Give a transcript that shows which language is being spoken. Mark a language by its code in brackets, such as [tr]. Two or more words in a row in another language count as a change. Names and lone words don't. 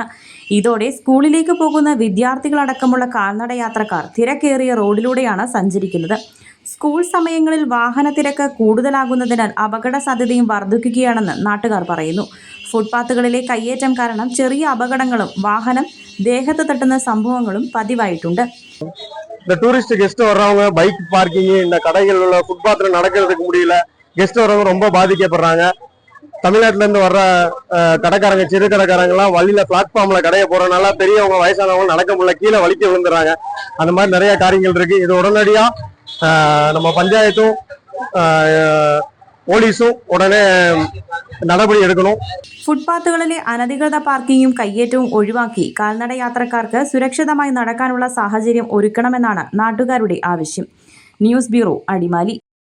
[ml] ഇതോടെ സ്കൂളിലേക്ക് പോകുന്ന വിദ്യാർത്ഥികളടക്കമുള്ള കാൽനട യാത്രക്കാർ തിരക്കേറിയ റോഡിലൂടെയാണ് സഞ്ചരിക്കുന്നത്. സ്കൂൾ സമയങ്ങളിൽ വാഹന തിരക്ക് കൂടുതലാകുന്നതിനാൽ അപകട സാധ്യതയും വർദ്ധിക്കുകയാണെന്ന് നാട്ടുകാർ പറയുന്നു. ഫുട്പാത്തുകളിലെ കയ്യേറ്റം കാരണം ചെറിയ അപകടങ്ങളും വാഹനം ദേഹത്ത് തട്ടുന്ന സംഭവങ്ങളും പതിവായിട്ടുണ്ട്. [ta] இந்த டூரிஸ்ட் கெஸ்ட் வர்றவங்க பைக் பார்க்கிங் இந்த கடைகள் உள்ள ஃபுட்பாத்தில் நடக்கிறதுக்கு முடியல. கெஸ்ட் வர்றவங்க ரொம்ப பாதிக்கப்படுறாங்க. தமிழ்நாட்டுல இருந்து வர்ற கடைக்காரங்க, சிறு கடைக்காரங்கலாம் வழியில பிளாட்ஃபார்ம்ல கடையை போறதுனால பெரியவங்க வயசானவங்க நடக்க முடியல, கீழே வலிக்க விழுந்துறாங்க. அந்த மாதிரி நிறைய காரியங்கள் இருக்கு. இது உடனடியா நம்ம பஞ்சாயத்தும் [ml] പോലീസും ഉടനെ നടപടി എടുക്കണം. ഫുട്പാത്തുകളിലെ അനധികൃത പാർക്കിങ്ങും കയ്യേറ്റവും ഒഴിവാക്കി കാൽനട യാത്രക്കാർക്ക് സുരക്ഷിതമായി നടക്കാനുള്ള സാഹചര്യം ഒരുക്കണമെന്നാണ് നാട്ടുകാരുടെ ആവശ്യം. ന്യൂസ് ബ്യൂറോ, അടിമാലി.